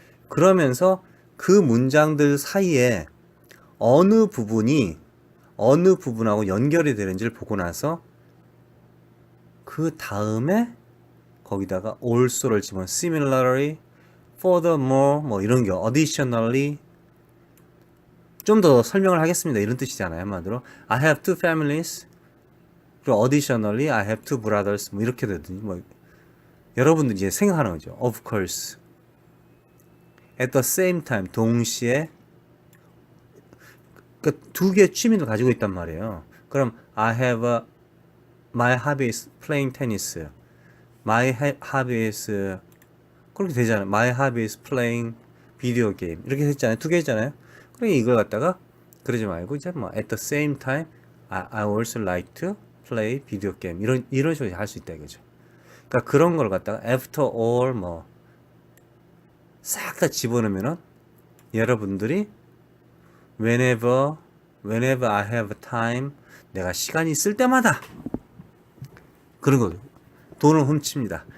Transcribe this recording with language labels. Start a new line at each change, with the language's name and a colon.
Korean: 그러면서 그 문장들 사이에 어느 부분하고 연결이 되는지를 보고 나서 그 다음에 거기다가 also를 집어넣으면 similarly, furthermore 이런 게 additionally 좀 더 설명을 하겠습니다. 이런 뜻이잖아요.
English: 한마디로 I have two families 그리고 additionally I have two brothers 이렇게 되더니 여러분들이 이제 생각하는 거죠.
Korean: Of course at the same time 동시에 그러니까 두 개의 취미를 가지고 있단 말이에요.
English: 그럼 my hobby is playing tennis. My hobby is 그렇게 되잖아요. My hobby is playing video game.
Korean: 이렇게 했잖아요. 두 개 했잖아요.
English: 그러니까 이걸 갖다가 그러지 말고 이제 at the same time I also like to play video game.
Korean: 이런 식으로 할 수 있다 이거죠. 그러니까 그런 걸 갖다가 after all 싹 다 집어넣으면은 여러분들이 whenever I have time, 내가 시간이 있을 때마다 그런 거 돈을 훔칩니다.